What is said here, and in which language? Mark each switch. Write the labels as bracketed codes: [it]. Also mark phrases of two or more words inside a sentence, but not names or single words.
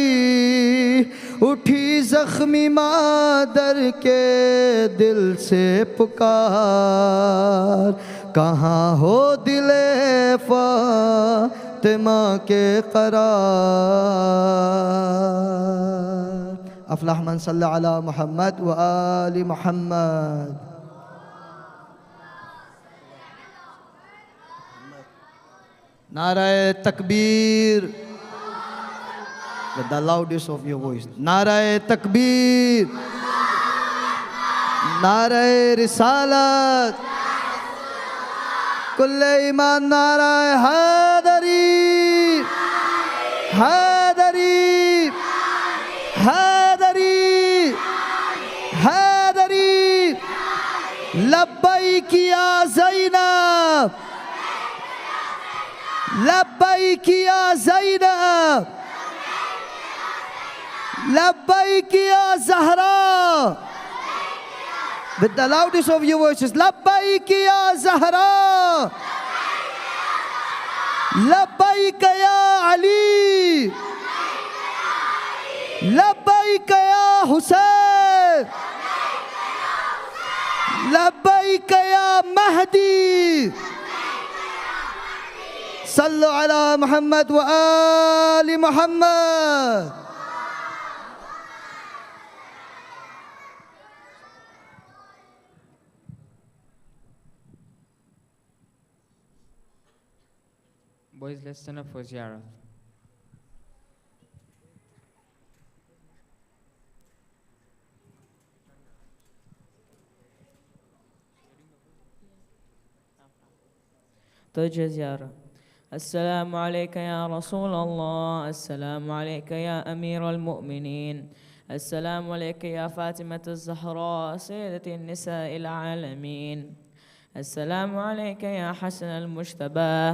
[ur] اٹھی زخمی مادر کے دل سے پکار، کہاں ہو دلِ فاطمہ کے قرار. [ar] أفلح من صلى على محمد وآل محمد. [ur] نعرۂ تکبیر, [en] with the loudest of your voice. [ur] نعرۂ تکبیر، نعرۂ رسالت، کلِ ایمان، نعرۂ حیدری، حیدری، حیدری، حیدری. [ar] لبيك يا زينب، لبيك يا زينب، لبيك يا زهراء. [en] With the loudest of your voices, [ar] لبيك يا زهراء، لبيك يا علي، لبيك يا حسين، لبيك يا مهدي. صلوا على محمد وآل محمد. [en] Boys, let's stand up for ziyarah. [ar] توجه زيارة. السلام عليك يا رسول الله، السلام عليك يا أمير المؤمنين، السلام عليك يا فاطمة الزهراء سيدة النساء العالمين، السلام عليك يا حسن المجتبى.